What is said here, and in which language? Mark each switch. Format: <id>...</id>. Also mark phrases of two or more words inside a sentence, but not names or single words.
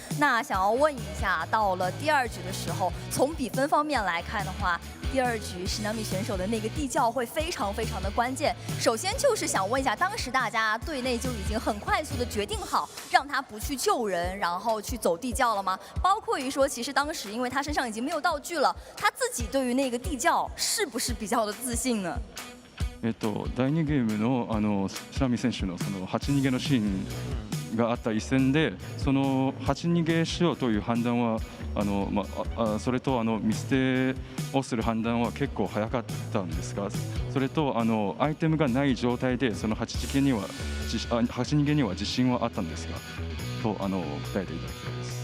<zh>那想要问一下，到了第2局的时候，从比分方面来看的话，第2局史纳米选手的那个地窖会非常的关键。首先就是想问一下，当时大家队内就已经很快速的决定好，让他不去救人，然后去走地窖了吗？包括于说，其实当时因为他身上已经没有道具了，他自己对于那个地窖是不是比较的自信呢？</zh> <ja>第2 ゲームの白見選手のその8逃げのシーンがあった一戦で、その8逃げしようという判断はそれと見捨てをする判断は結構早かったんですが、それとアイテムがない状態でその8逃げには自信はあったんですかと答えていただきたいです。</ja>